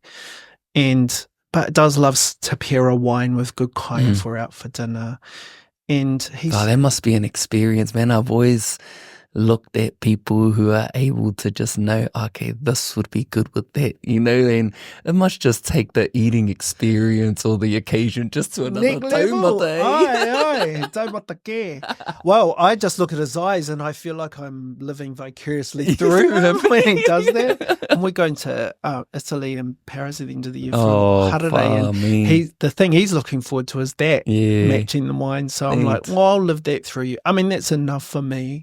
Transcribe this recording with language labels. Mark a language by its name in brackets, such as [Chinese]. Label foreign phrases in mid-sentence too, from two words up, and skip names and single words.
[English] But does loves to pair a wine with good kaya for out for dinner. And that must be an experience, man. I've always looked at people who are able to just know, okay, this would be good with that, you know, and it must just take the eating experience or the occasion just to another taumata. [Māori] Aye, taumata ke. [English] Well, I just look at his eyes and I feel like I'm living vicariously through him when he does that. And we're going to Italy and Paris at the end of the year for Harare, and the thing he's looking forward to is that, matching the wine. So I'm like, well, I'll live that through you. I mean, that's enough for me.